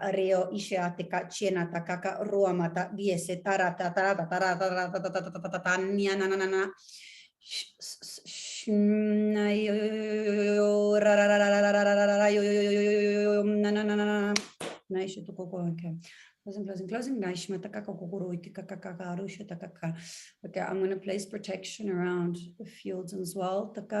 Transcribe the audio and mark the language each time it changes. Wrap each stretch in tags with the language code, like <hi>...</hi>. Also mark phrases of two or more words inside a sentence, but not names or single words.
<en>areo ishateka chiena takaka ruamata biese tarata tarata tarata tania na na na na Closing. Okay, I'm going to place protection around the fields as well.</en>